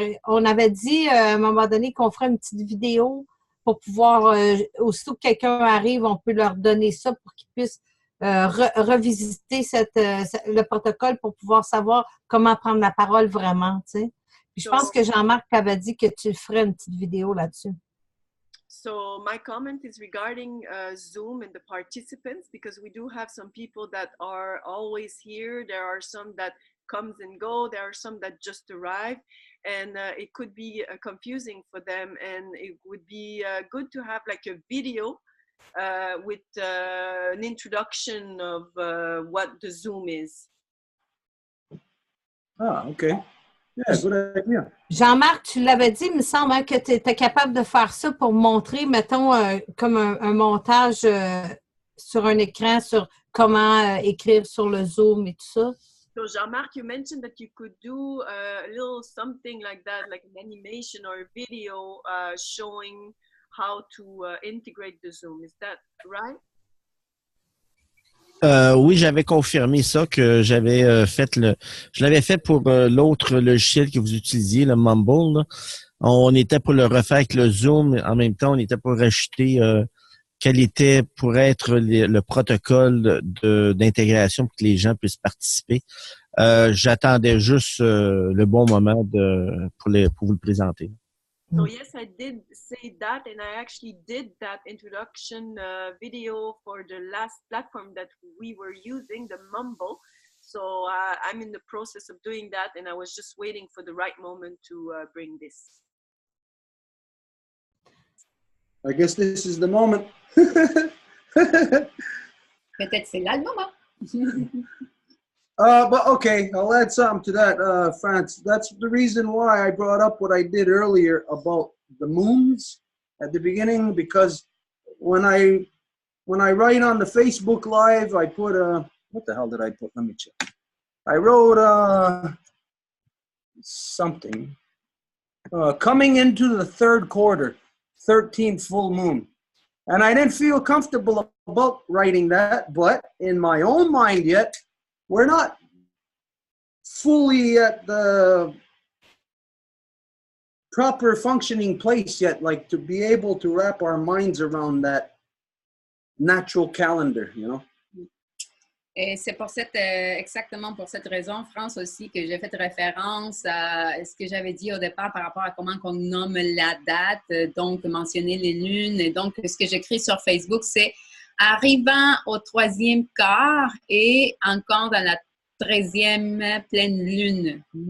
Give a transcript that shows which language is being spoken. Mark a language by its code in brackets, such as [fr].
[fr] On avait dit à un moment donné qu'on ferait une petite vidéo pour pouvoir, aussitôt que quelqu'un arrive, on peut leur donner ça pour qu'ils puissent revisiter le protocole pour pouvoir savoir comment prendre la parole vraiment, tu sais. Puis je pense que Jean-Marc avait dit que tu ferais une petite vidéo là-dessus. [en] So my comment is regarding Zoom and the participants, because we do have some people that are always here. There are some that comes and go. There are some that just arrive, and it could be confusing for them. And it would be good to have like a video with an introduction of what the Zoom is. Ah, okay. Yeah, good idea. [fr] Jean-Marc, tu l'avais dit, il me semble hein, que tu étais capable de faire ça pour montrer, mettons, comme un montage sur un écran sur comment écrire sur le Zoom et tout ça. [en] So Jean-Marc, you mentioned that you could do a little something like that, like an animation or a video showing how to integrate the Zoom. Is that right? [fr] Oui, j'avais confirmé ça, que j'avais je l'avais fait pour l'autre logiciel que vous utilisiez, le Mumble, là. On était pour le refaire avec le Zoom. En même temps, on était pour rajouter quel était pour être le protocole d'intégration pour que les gens puissent participer. J'attendais juste le bon moment pour vous le présenter. [en] So yes, I did say that, and I actually did that introduction video for the last platform that we were using, the Mumble. So I'm in the process of doing that, and I was just waiting for the right moment to bring this. I guess this is the moment. [fr] Peut-être c'est là le moment. [en] But okay, I'll add something to that, France. That's the reason why I brought up what I did earlier about the moons at the beginning, because when I write on the Facebook Live, I put what the hell did I put? Let me check. I wrote something coming into the third quarter, 13th full moon, and I didn't feel comfortable about writing that, but in my own mind yet, we're not fully at the proper functioning place yet, like to be able to wrap our minds around that natural calendar, you know. [fr] Et c'est pour exactement pour cette raison, France, aussi, que j'ai fait référence à ce que j'avais dit au départ par rapport à comment on nomme la date, donc mentionner les lunes. Et donc, ce que j'écris sur Facebook, c'est arrivant au 3e quart et encore dans la 13e pleine lune.